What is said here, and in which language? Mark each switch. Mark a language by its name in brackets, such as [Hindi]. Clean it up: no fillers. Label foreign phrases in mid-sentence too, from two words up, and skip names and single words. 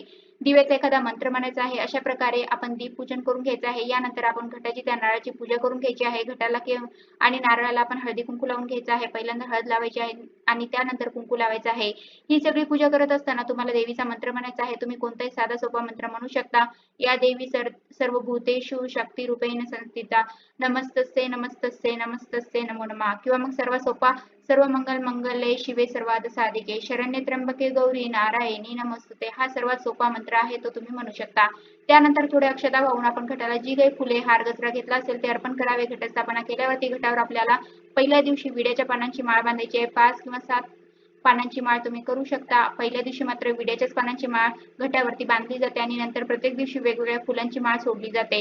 [Marathi] दिव्याचा एखादा मंत्र म्हणायचा आहे. अशा प्रकारे आपण दीप पूजन करून घ्यायचं आहे. यानंतर आपण घटाची त्या नारळाची पूजा करून घ्यायची आहे. घटाला आणि नारळाला आपण हळदी कुंकू लावून घ्यायचं आहे. पहिल्यांदा हळद लावायची आहे आणि त्यानंतर कुंकू लावायचं आहे. ही सगळी पूजा करत असताना तुम्हाला देवीचा मंत्र म्हणायचा आहे. तुम्ही कोणताही साधा सोपा मंत्र म्हणू शकता. [Sanskrit] या देवी सर्व भूतेषु शक्ती रूपेण संस्थिता नमस्तस्यै नमस्तस्यै नमस्तस्यै नमो नमः [Marathi] किंवा मग सर्वात सोपा [Sanskrit] सर्व मंगल मंगले शिवे सर्वाद साधिके शरण्ये त्र्यंबके गौरी नारायणी नमस्तुते [Marathi] हा सर्वात सोपा मंत्र आहे तो तुम्ही म्हणू शकता. त्यानंतर थोड्या अक्षता वाहून आपण घटाला जी काही फुले हार गजरा घेतला असेल ते अर्पण करावे. घटस्थापना केल्यावरती घटावर आपल्याला पहिल्या दिवशी विड्याच्या पानांची माळ बांधायची आहे. 5 किंवा 7 पानांची माळ तुम्ही करू शकता. पहिल्या दिवशी मात्र विड्याच्याच पानांची माळ घटावरती बांधली जाते आणि नंतर प्रत्येक दिवशी वेगवेगळ्या फुलांची माळ सोडली जाते.